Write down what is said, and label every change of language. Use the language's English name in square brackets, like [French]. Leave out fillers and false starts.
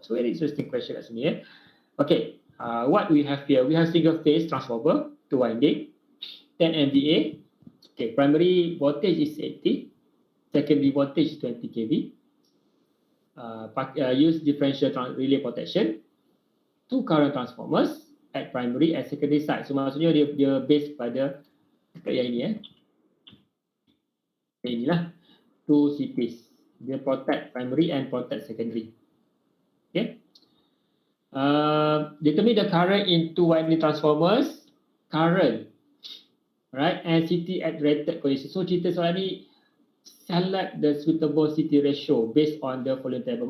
[English] So, very interesting question [Malay] kat sini. [English] Okay, what we have here? We have single phase transformer, two winding, 10 MVA. Okay, primary voltage is 80, secondary voltage is 20 kV. Use differential relay protection, two current transformers at primary and secondary side. [Malay] So maksudnya dia base pada yang ini. Inilah [English] two CPs. [Malay] Dia [English] protect primary and protect secondary. Okay. Determine the current in two winding transformers, current, right, and CT at rated condition. So [Malay] cerita soalan ni, [English] select the suitable CT ratio based on the following table.